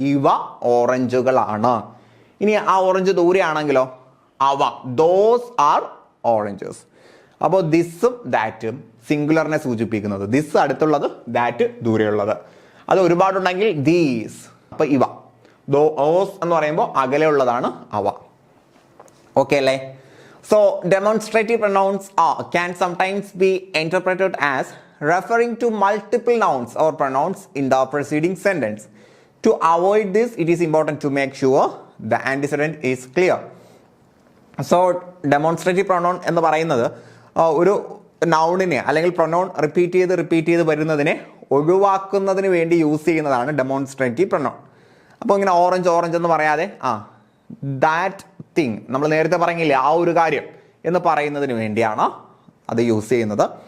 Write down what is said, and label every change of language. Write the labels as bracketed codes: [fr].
[ml] ഇവ ഓറഞ്ചുകളാണ്. ഇനി ആ ഓറഞ്ച് ദൂരെയാണെങ്കിലോ അവ, [en] Those are oranges. [ml] അപ്പോൾ ദിസും ദാറ്റും സിംഗുലറിനെ സൂചിപ്പിക്കുന്നത്. ദിസ് അടുത്തുള്ളത്, ദാറ്റ് ദൂരെയുള്ളത്. അത് ഒരുപാടുണ്ടെങ്കിൽ ദീസ്. അപ്പൊ ഇവ. ദോസ് എന്ന് പറയുമ്പോൾ അകലെയുള്ളതാണ് അവ. ഓക്കെ അല്ലേ? [en] So demonstrative pronouns can sometimes be interpreted as referring to multiple nouns or pronouns in the preceding sentence. To avoid this, it is important to make sure the antecedent is clear. [ml] So demonstrative pronoun എന്ന് പറയുന്നത് ഒരു നൗണിനെ അല്ലെങ്കിൽ pronoun repeat ചെയ്ത് വരുന്നതിനെ ഒഴിവാക്കുന്നതിന് വേണ്ടി use ചെയ്യുന്നതാണ് demonstrative pronoun. അപ്പോൾ ഇങ്ങനെ ഓറഞ്ച് എന്ന് പറയാതെ ദാറ്റ് തിങ്, നമ്മൾ നേരത്തെ പറഞ്ഞില്ലേ ആ ഒരു കാര്യം എന്ന് പറയുന്നതിന് വേണ്ടിയാണ് അത് യൂസ് ചെയ്യുന്നത്.